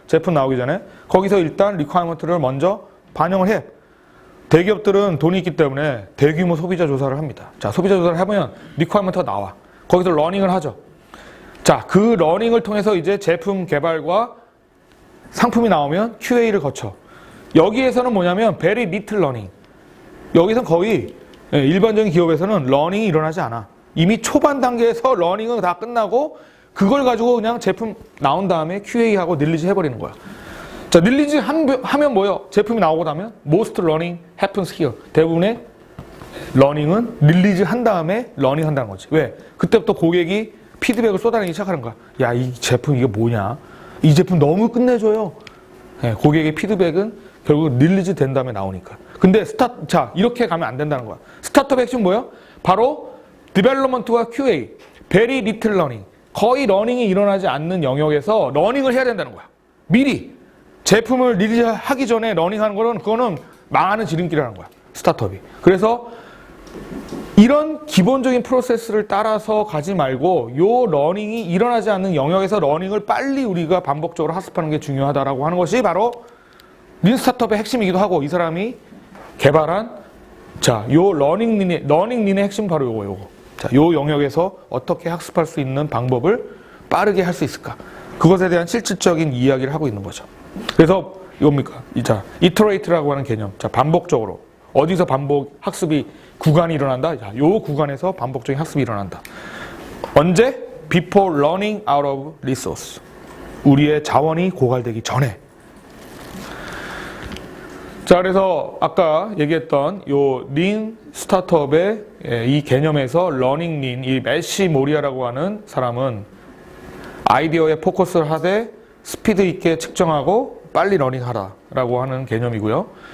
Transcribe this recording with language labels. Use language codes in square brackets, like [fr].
[ko] 제품 나오기 전에 거기서 일단 리퀘어먼트를 먼저 반영을 해. 대기업들은 돈이 있기 때문에 대규모 소비자 조사를 합니다. 자, 소비자 조사를 해보면 리퀘어먼트가 나와. 거기서 러닝을 하죠. 자, 그 러닝을 통해서 이제 제품 개발과 상품이 나오면 QA를 거쳐. 여기에서는 뭐냐면 [en] very little learning. [ko] 여기서는 거의 일반적인 기업에서는 러닝이 일어나지 않아. 이미 초반 단계에서 러닝은 다 끝나고 그걸 가지고 그냥 제품 나온 다음에 QA하고 릴리즈 해버리는 거야. 자, 릴리즈 하면 뭐예요? 제품이 나오고 나면 [en] most learning happens here. [ko] 대부분의 러닝은 릴리즈 한 다음에 러닝 한다는 거지. 왜? 그때부터 고객이 피드백을 쏟아내기 시작하는 거야. 야, 이 제품 이게 뭐냐? 이 제품 너무 끝내줘요. 고객의 피드백은 결국 릴리즈 된 다음에 나오니까. 근데 자, 이렇게 가면 안 된다는 거야. 스타트업 핵심 뭐예요? 바로 디벨롭먼트와 QA, [en] very little learning. [ko] 거의 러닝이 일어나지 않는 영역에서 러닝을 해야 된다는 거야. 미리 제품을 릴리즈 하기 전에 러닝하는 거는 그거는 망하는 지름길이라는 거야. 스타트업이. 그래서 이런 기본적인 프로세스를 따라서 가지 말고 요 러닝이 일어나지 않는 영역에서 러닝을 빨리 우리가 반복적으로 학습하는 게 중요하다라고 하는 것이 바로 린 스타트업의 핵심이기도 하고 이 사람이 개발한 자, 요 러닝 린의 핵심 바로 요거. 자, 요 영역에서 어떻게 학습할 수 있는 방법을 빠르게 할 수 있을까? 그것에 대한 실질적인 이야기를 하고 있는 거죠. 그래서 이겁니까? 자, iterate라고 하는 개념. 자, 반복적으로 어디서 반복 학습이 구간이 일어난다? 자, 요 구간에서 반복적인 학습이 일어난다. 언제? [en] Before running out of resource. [ko] 우리의 자원이 고갈되기 전에. 자, 그래서 아까 얘기했던 요 린 스타트업의 이 개념에서 러닝 린, 이 매시 모리아라고 하는 사람은 아이디어에 포커스를 하되 스피드 있게 측정하고 빨리 러닝하라라고 하는 개념이고요.